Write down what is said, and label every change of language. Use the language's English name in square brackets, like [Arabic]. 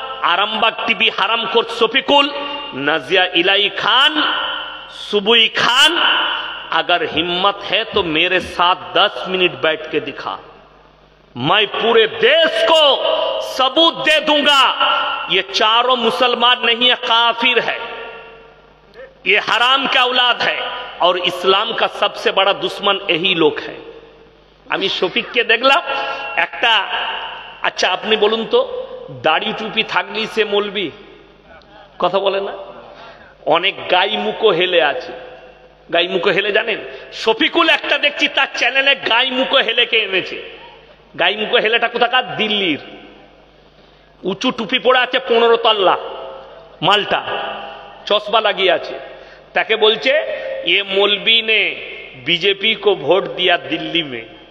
[Hindi] Arambagh TV हरामखोर शफीकुल, नाजिया इलाई खान, सुबुई खान, अगर हिम्मत है तो मेरे साथ 10 मिनट बैठ के दिखा, मैं पूरे देश को सबूत दे दूंगा ये चारों मुसलमान नहीं है, काफिर है, ये हराम का औलाद है और इस्लाम का सबसे बड़ा दुश्मन यही लोग है। [Bangla] আমি শফিককে দেখলাম একটা, আচ্ছা আপনি বলুন তো দাড়ি টুপি থাকলেই সে মৌলবি? কথা বলে না? অনেক গাই মুখো হেলে আছে। গাই মুখো হেলে জানেন? শফিকুল একটা দেখছি তার চ্যানেলে গাই মুখো হেলেকে এনেছে। গাই মুখো হেলেটা কোথাকার? দিল্লির। উঁচু টুপি পরে আছে 15 তল্লা মালটা, চশমা লাগিয়ে আছে। তাকে বলছে [Hindi] ये मौलवी ने बीजेपी को वोट दिया दिल्ली में।